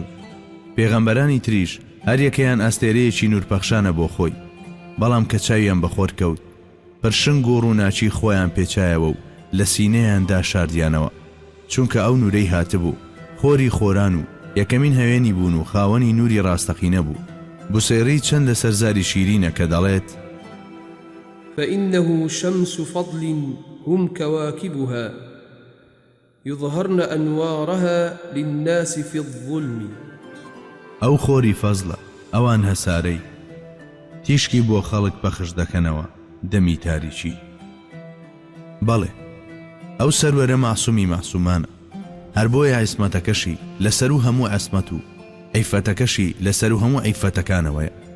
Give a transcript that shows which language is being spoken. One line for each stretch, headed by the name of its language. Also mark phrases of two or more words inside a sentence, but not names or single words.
Central Kurdish: پێغەمبەرانی تریش هەر یەکەیان ئەستێرەیەکی نورپەخشانە بۆ خۆی، بەڵام کە چاویان بەخۆر کەوت پرشنگ و ڕووناچی خۆیان پێچایەوە و لە سینەیاندا شاردیانەوە، چونکە ئەو نورەی هاتبوو خۆری خۆران و یەکەمین هەوێنی بوون و خاوەنی نوری ڕاستەقینە بوو. بوسێری چەند لە سەرزاری شیرینە کە دەڵێت:
Arabic: فإنه شمس فضل هم كواكبها يظهرن أنوارها للناس في الظلم.
Central Kurdish: ئەو خۆری فەزلە، ئەوان هەسارەی تیشکی بۆ خەڵک بەخش دەکەنەوە دەمی تاریکی. بەڵێ، ئەو سەروەرە معسوومی معسوومانە، هەر بۆیە عیسمەتەکەشی لەسەر و هەموو عیسمەت و عیفەتەکەشی لەسەر و هەموو عیفەتەکانەوەیە.